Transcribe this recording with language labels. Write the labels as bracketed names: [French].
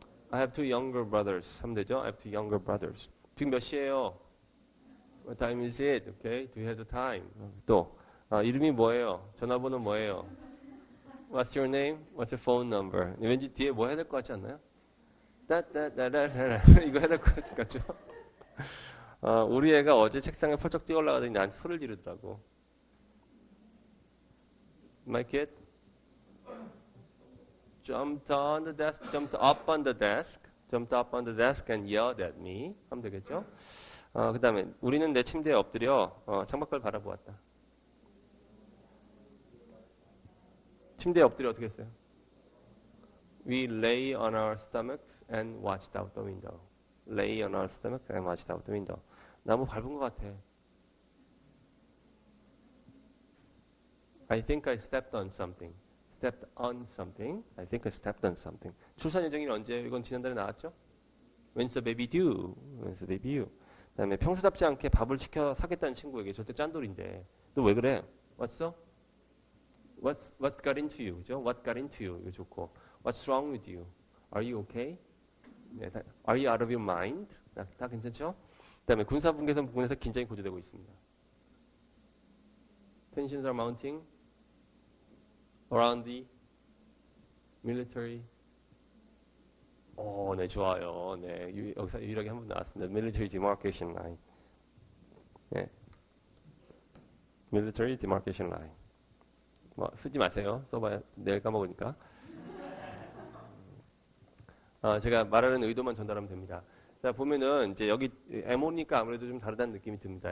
[English] I have two younger brothers. [Korean] 하면 되죠? [English] I have two younger brothers. [Korean] 지금 몇 시예요? [English] What time is it? Okay. Do you have the time? [Korean] 또 이름이 뭐예요? 전화번호 뭐예요? [English] What's your name? What's your phone number? [Korean] 왠지 뒤에 뭐 해야 될 것 같지 않나요? 따따따라라라 이거 해야 될 것 같죠? 우리 애가 어제 책상에 펄쩍 뛰어 올라가더니 나한테 소리를 지르더라고. [English] My kid jumped on the desk, jumped up on the desk, jumped up on the desk and yelled at me. [Korean] 하면 되겠죠? 그 다음에 우리는 내 침대에 엎드려 창밖을 바라보았다. 침대에 엎드려 어떻게 했어요? [English] We lay on our stomachs and watched out the window. Lay on our stomachs and watched out the window. [Korean] 나무 밟은 것 같아. [English] I think I stepped on something. Stepped on something. I think I stepped on something. [Korean] 출산 예정일 언제예요? 이건 지난달에 나왔죠? [English] When's the baby due? When's the baby due? [Korean] 그 다음에 평소답지 않게 밥을 시켜 사겠다는 친구에게 절대 짠돌인데 너 왜 그래? [English] What's up? What's got into you? [Korean] 그죠? [English] What got into you? [Korean] 이거 좋고 [English] What's wrong with you? Are you okay? [Korean] 네, [English] Are you out of your mind? [Korean] 다 괜찮죠? 그 다음에 군사분계선 부근에서 긴장이 고조되고 있습니다. [English] Tensions are mounting around the military. [Korean] 네, 좋아요. 네, 여기서 유일하게 한 번 나왔습니다. [English] Military demarcation line. [Korean] 네. [English] Military demarcation line. [Korean] 쓰지 마세요. 써봐야 내일 까먹으니까. 제가 말하는 의도만 전달하면 됩니다. 자, 보면은 이제 여기 MO니까 아무래도 좀 다르다는 느낌이 듭니다.